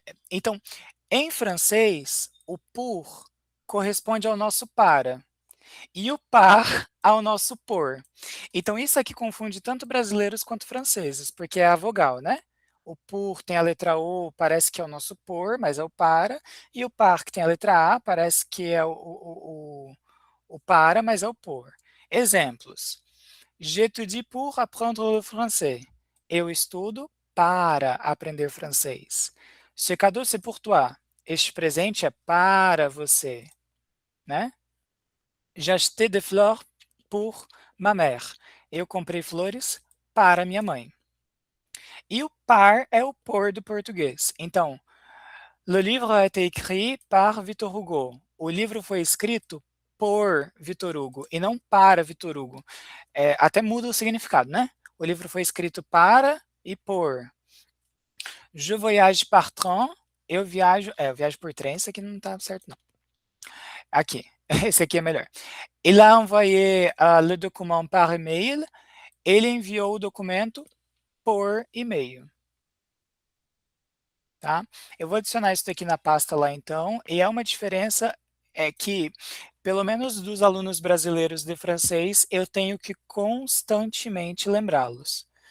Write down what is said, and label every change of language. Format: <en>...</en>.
<pt>Então, em francês, o pour corresponde ao nosso para, e o par ao nosso por. Então, isso aqui confunde tanto brasileiros quanto franceses, porque é a vogal, né? O por tem a letra O, parece que é o nosso por, mas é o para, e o par, que tem a letra A, parece que é o para, mas é o por. Exemplos.</pt> <fr>J'étudie pour apprendre le français.</fr> <pt>Eu estudo para aprender francês.</pt> <fr>Ce cadeau, c'est pour toi.</fr> <pt>Este presente é para você, né?</pt> <fr>J'acheté des fleurs pour ma mère.</fr> <pt>Eu comprei flores para minha mãe. E o par é o por do português.</pt> <fr>Então, le livre a été écrit par Victor Hugo.</fr> <pt>O livro foi escrito por Victor Hugo e não para Victor Hugo. Até muda o significado, né? O livro foi escrito para e por.</pt> <fr>Je voyage par train.</fr> <pt>Eu viajo por trem. Isso aqui não tá certo, não. Aqui. Esse aqui é melhor.</pt> <fr>Il a envoyé le document par e-mail.</fr> <pt>Ele enviou o documento por e-mail. Tá? Eu vou adicionar isso aqui na pasta lá então, e é uma diferença que, pelo menos dos alunos brasileiros de francês, eu tenho que constantemente lembrá-los.</pt>